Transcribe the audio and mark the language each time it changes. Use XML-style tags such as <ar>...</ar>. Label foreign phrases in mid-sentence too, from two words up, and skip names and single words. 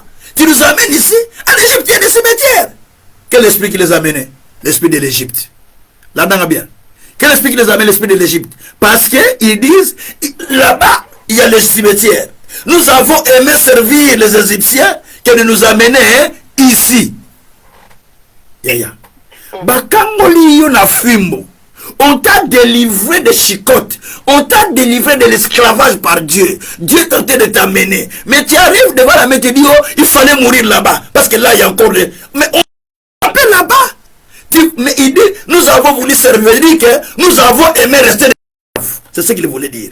<fr>Tu nous amènes ici, en Égypte, il y a des cimetières. Quel esprit qui les a amenés? L'esprit de l'Égypte. Là-dedans, bien. Quel esprit qui les amène? L'esprit de l'Égypte. Parce qu'ils disent, là-bas, il y a les cimetières. Nous avons aimé servir les Égyptiens que de nous amener ici.</fr> <ln>Yaya. Bakangoli yo na fimbo.</ln> <fr>On t'a délivré de chicotes. On t'a délivré de l'esclavage par Dieu. Dieu est en train de t'amener. Mais tu arrives devant la main et tu dis, oh, il fallait mourir là-bas. Parce que là, il y a encore des... Mais on t'appelle là-bas. Mais il dit, nous avons voulu servir, que nous avons aimé rester des esclaves. C'est ce qu'il voulait dire.</fr>